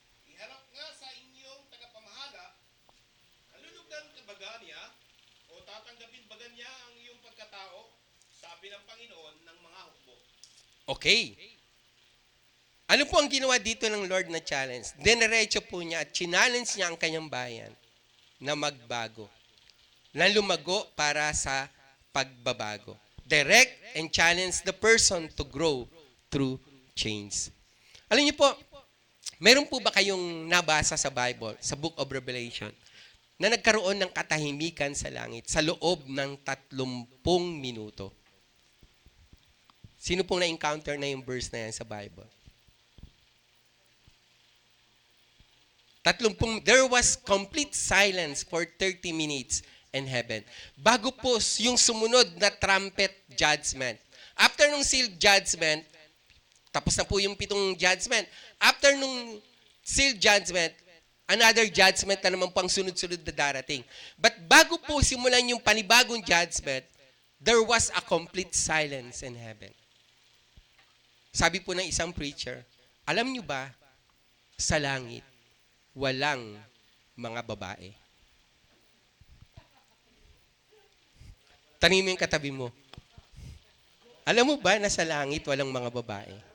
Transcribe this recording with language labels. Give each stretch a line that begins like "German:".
Filipino: Iharap nga sa inyong tagapamahala, kalulugdan ka baga niya, o tatanggapin baga niya ang iyong pagkatao, sabi ng Panginoon ng mga hukbo. Okay. Ano po ang ginawa dito ng Lord na challenge? Dinerecho po niya at challenge niya ang kanyang bayan na magbago. Na lumago para sa pagbabago.
English: Direct and challenge the person to grow through change.
Filipino: Alam niyo po, meron po ba kayong nabasa sa Bible, sa Book of Revelation, na nagkaroon ng katahimikan sa langit sa loob ng 30 minuto? Sino pong na-encounter na yung verse na yan sa Bible?
English: There was complete silence for 30 minutes in heaven.
Filipino: Bago po yung sumunod na trumpet judgment. After nung seal judgment, tapos na po yung 7 judgment. After nung seal judgment, another judgment na naman pang sunod-sunod na darating.
English: But
Filipino: bago po simulan yung panibagong
English: judgment, there was a complete silence in heaven.
Filipino: Sabi po ng isang preacher, alam nyo ba, sa langit, walang mga babae. Tanungin mo yung katabi mo. Alam mo ba na sa langit walang mga babae?